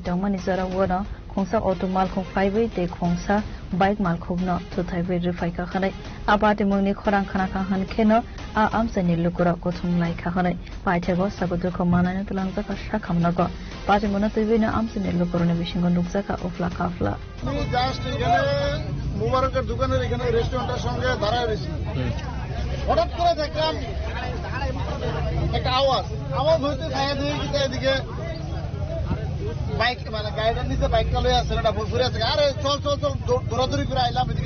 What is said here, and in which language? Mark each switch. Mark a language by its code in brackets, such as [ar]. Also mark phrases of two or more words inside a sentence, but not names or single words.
[trp] tongmani jara wono khongsa auto malkhong phaibai te khongsa bike malkhogno thuthaibai rifaika khanai apart mongni khorang khana khan kheno a amsani lukura kothum lai khanai paithego sagudu khomanani tulangja ka shakhamnago apart monotoi bina amsani lukurone bishingo nukjaka ofla kafla [bn] আমি জাস্ট এখানে মুবারকের দোকানের এখানে রেস্টুরেন্টের সঙ্গে দাঁড়ায় রয়েছি হঠাৎ করে দেখলাম একটা আওয়াজ হইতে ছায়া দিয়ে গেছে এদিকে বাইক মানে গাড়িটার নিচে বাইকটা লয়ে আছে এটা ঘুরে আছে আরে চল দৌড়াদৌড়ি করে আইলাম এদিকে